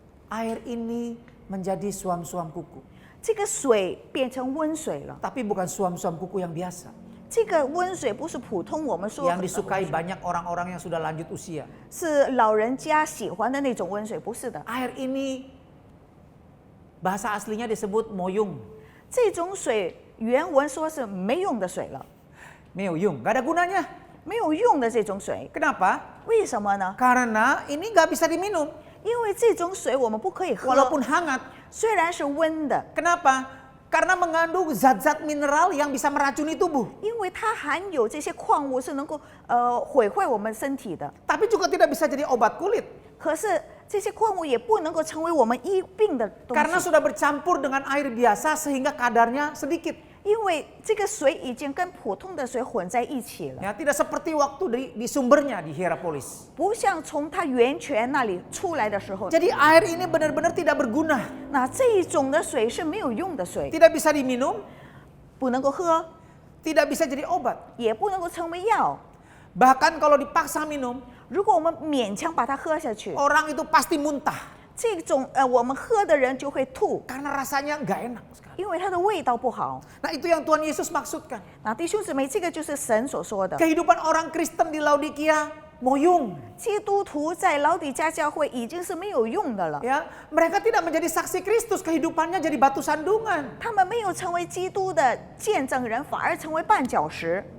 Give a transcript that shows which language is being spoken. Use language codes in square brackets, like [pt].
[id] air ini menjadi suam-suam kuku. [zh] 这个水变成温水了。 [id] Tapi bukan suam-suam kuku yang biasa, [zh] 这个温水不是普通我们说 [id] yang disukai banyak orang-orang yang sudah lanjut usia. [zh] 是老人家喜欢的那种温水，不是的。 [id] Air ini bahasa aslinya disebut moyung. [zh] 这种水原文说是没用的水了， [id] Meoyung, gak ada gunanya. [zh] 没有用的这种水， [id] Kenapa? [zh] 为什么呢？ [id] Karena ini gak bisa diminum, [zh] 因为这种水我们不可以喝， [id] walaupun hangat. [zh] 虽然是温的， [id] Kenapa? Karena mengandung zat-zat mineral yang bisa meracuni tubuh. [zh] 因为它含有这些矿物是能够毁坏我们身体的。 [id] Tapi juga tidak bisa jadi obat kulit. [zh] 可是这些矿物也不能够成为我们医病的东 [id] Karena [zh] 西， [id] sudah bercampur dengan air biasa sehingga kadarnya sedikit. [zh] 因为这个水已经跟普通的水混在一起了， [id] Ya, tidak seperti waktu di sumbernya di Hierapolis. [zh] 不像从它源泉那里出来的时候， [id] Jadi air ini benar-benar tidak berguna. [zh] 那这一种的水是没有用的水， [id] Tidak bisa diminum, [zh] 不能够喝， [id] tidak bisa jadi obat. [zh] 也不能够成为药。 [id] Bahkan kalau dipaksa minum, [zh] 如果我们勉强把它喝下去， [id] orang itu pasti muntah. [zh] 这种我们喝的人就会吐， [id] Karena rasanya nggak enak sekali. [zh] 因为它的味道不好。 [id] Nah, itu yang Tuhan Yesus maksudkan. [zh] 那弟兄姊妹，这个就是神所说的。 [id] Kehidupan orang Kristen di Laodikia moyung. [zh] 基督徒在老底嘉教会已经是没有用的了， [id] Ya, mereka tidak menjadi saksi Kristus, kehidupannya jadi batu sandungan. [zh] 他们没有成为基督的见证人，反而成为绊脚石。